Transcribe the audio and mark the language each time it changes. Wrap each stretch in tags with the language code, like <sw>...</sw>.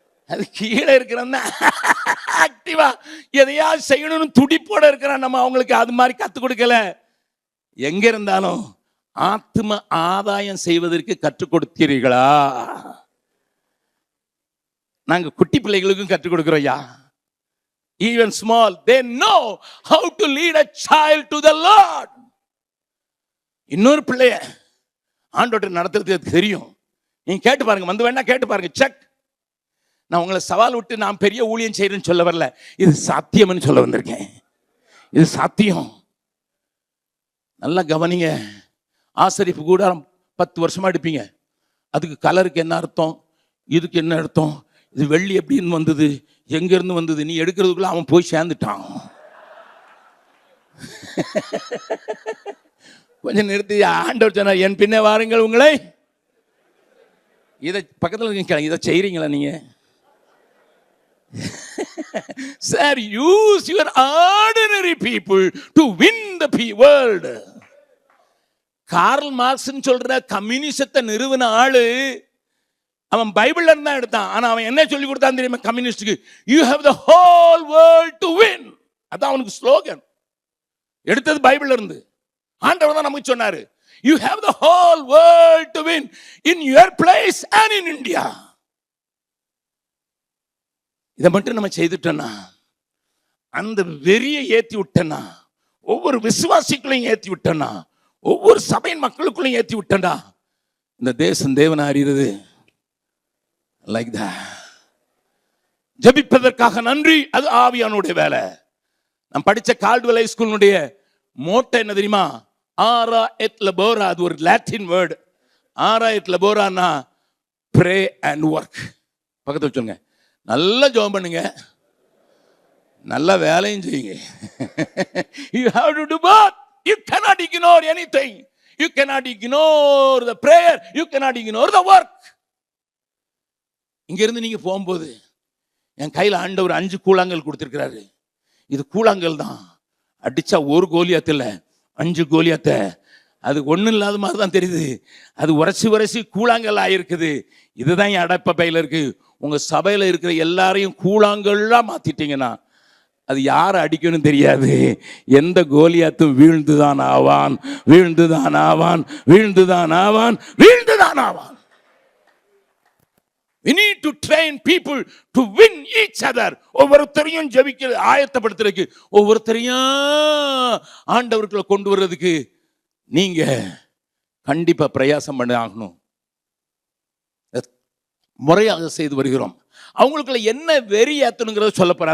<ta>அது கீழே இருக்கிறவன் ஆக்டிவா எதையாவது செய்யணும்னு துடிப்போட இருக்கிறான். நம்ம அவங்களுக்கு அது மாதிரி கற்றுக் கொடுக்கல. எங்க இருந்தாலும் ஆத்ம ஆதாயம் செய்வதற்கு கற்றுக் கொடுத்தீர்களா? நாங்க குட்டி பிள்ளைகளுக்கும் கற்றுக் கொடுக்கிறோம் ஐயா.</ta> <en>Even small, they know how to lead a child to the Lord.</en> <ta>இன்னொரு பிள்ளைய ஆண்டவர்ட்ட நடத்துறதுக்கு தெரியும். நீங்க கேட்டு பாருங்க, வந்து வேணா கேட்டு பாருங்க, செக். நான் உங்களை சவால் விட்டு நான் பெரிய ஊழியம் செய்யறேன்னு சொல்ல வரல, இது சாத்தியம்னு சொல்ல வந்திருக்கேன். இது சாத்தியம். நல்லா கவனிங்க. ஆசரிப்பு கூடாரம் 10 வருஷமா எடுப்பீங்க. அதுக்கு கலருக்கு என்ன அர்த்தம், இதுக்கு என்ன அர்த்தம், இது வெள்ளி எப்படின்னு வந்தது, எங்க இருந்து வந்தது, நீ எடுக்கிறதுக்குள்ள அவன் போய் சேர்ந்துட்டான். கொஞ்சம் நிறுத்தி ஆண்டவர் சொன்னார், என் பின்னே வாருங்கள் உங்களை. இதை பக்கத்தில் இருக்கீங்க, இதை செய்றீங்களா நீங்க?</ta> <en>Sir, use your ordinary people to win the world.</en> <ta>Karl Marx சொல்ற கம்யூனிசத்தை நிறுவன ஆளு அவன் பைபிள்ல இருந்தா எடுத்தான். ஆனா அவன் என்ன சொல்லி கொடுத்தான் தெரியுமா கம்யூனிஸ்டுக்கு?</ta> <en>You have the whole world to win.</en> <ta>அதான் அவனுக்கு ஸ்லோகன். எடுத்தது பைபிள்ல இருந்து. ஆண்டவர் தான் நமக்கு சொன்னாரு,</ta> <en>You have the whole world to win in your place and in India.</en> <ta>இதை மட்டும் நம்ம செய்துட்டோம்னா, அந்த வெறியை ஏற்றி விட்டனா, ஒவ்வொரு விசுவாசிகளையும் ஏற்றி விட்டனா, ஒவ்வொரு சபையின் மக்களுக்குள்ளையும் ஏற்றி விட்டனா, இந்த தேசம் தேவனை அறிகிறது. Like</ta> <en>that.</en> <ta>ஜெபிப்பதற்காக நன்றி, அது ஆவியானுடைய வேலை. நான் படிச்ச கால்டுவெல் ஹை ஸ்கூலுடைய மோட்டோ என்ன தெரியுமா? ஆரா எட் லபோரா. அது ஒரு லாட்டின் வேர்டு. ஆரா எட் லபோரானா</ta> <en>Pray and work.</en> <ta>பக்கத்தில் சொல்லுங்க, நல்லா ஜெபம் பண்ணுங்க, நல்ல வேலையும் செய்யுங்க.</ta> <en>You have to do both. You cannot ignore anything. You cannot ignore the prayer. You cannot ignore the work.</en> <ta>இங்க இருந்து நீங்க போகும்போது என் கையில் ஆண்டவர் 5 கூழாங்கல் கொடுத்திருக்கிறாரு. இது கூழாங்கல் தான். அடிச்சா ஒரு கோலியாத்தில் 5 கோலியாத்தை. அது ஒன்றும் இல்லாத மாதிரி தான் தெரியுது. அது உரைச்சி கூழாங்கல் ஆயிருக்குது. இதுதான் என் அடைப்ப பையில இருக்கு. உங்க சபையில இருக்கிற எல்லாரையும் கூழாங்கல்லாம் மாத்திட்டீங்கன்னா அது யாரை அடிக்கணும் தெரியாது. எந்த கோலியாத்தும் வீழ்ந்துதான் ஆவான், வீழ்ந்துதான் ஆவான், வீழ்ந்துதான் ஆவான், வீழ்ந்துதான் ஆவான்.</ta> <en>We need to train people to win each other.</en> <ta>ஒவ்வொருத்தரையும் ஜெபிக்க ஆயத்தப்படுத்துறதுக்கு, ஒவ்வொருத்தரையும் ஆண்டவருக்குள்ள கொண்டு வர்றதுக்கு நீங்க கண்டிப்பா பிரயாசம் பண்ண ஆகணும். முறையாக செய்து வருகிறோம். அவங்களுக்குள்ள என்ன வெறி ஏத்தணுங்கிறத சொல்ல போறேன்.</ta>